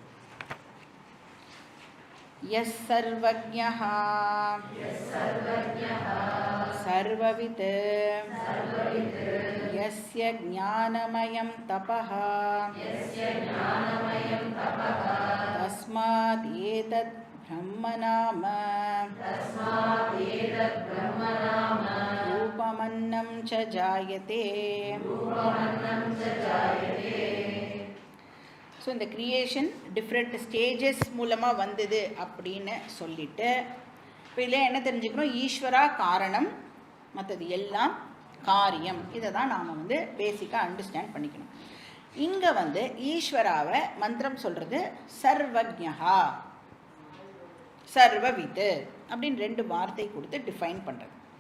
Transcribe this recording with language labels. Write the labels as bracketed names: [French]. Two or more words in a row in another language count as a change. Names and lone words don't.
[Sanskrit] यः सर्वज्ञः सर्ववित् यस्य ज्ञानमयं तपः तस्मात् एतद् ब्रह्म नाम रूपमन्नं च जायते. [Tamil] ஸோ இந்த கிரியேஷன் [English] different stages [Tamil] மூலமாக வந்தது அப்படின்னு சொல்லிட்டு இப்போ இதில் என்ன தெரிஞ்சுக்கணும், ஈஸ்வரா காரணம், மற்றது எல்லாம் காரியம். இதை தான் நாம் [English] basically understand [Tamil] பண்ணிக்கணும். இங்கே ஈஸ்வராவை மந்திரம் சொல்கிறது [Sanskrit] सर्वज्ञा, सर्ववित् [Tamil] அப்படின்னு 2 வார்த்தை கொடுத்து டிஃபைன் பண்ணுறது.